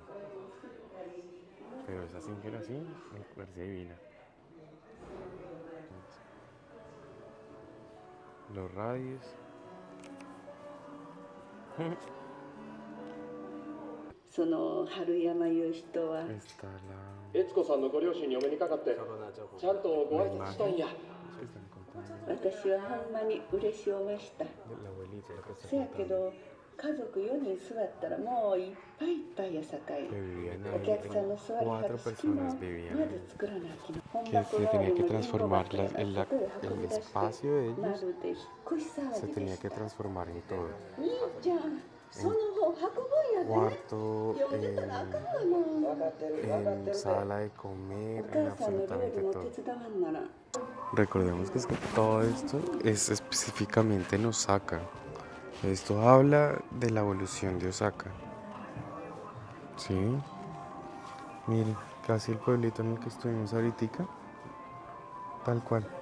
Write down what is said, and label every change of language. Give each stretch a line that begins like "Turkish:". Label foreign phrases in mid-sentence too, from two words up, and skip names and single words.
Spanish: Pero esa Singer así me parece divina. Los radios. Está la...
Japanese: 悦子さんのご両親にお目にかかってちゃんとご挨拶したんや。私はほんまに嬉しおました。せやけど家族4人座ったらもういっぱいいっぱいやさかい。お客さんの座りはる隙間をまず作らなきゃ。本箱代わりの貧乏箱やから外へ運び出してまるで引っ越し騒ぎでした。いいじゃん。その方運ぶんやで。
Spanish: cuarto,
Japanese: 読んでたらあかんわな。
Spanish: en sala de comer,
Japanese: お
Spanish: en
Japanese: 母さんの料
Spanish: absolutamente
Japanese: 理も
Spanish: todo.
Japanese: 手伝わんなら。
Spanish: Recordemos que todo esto es específicamente en Osaka. Esto habla de la evolución de Osaka. ¿Sí? Miren, casi el pueblito en el que estuvimos ahorita. Tal cual.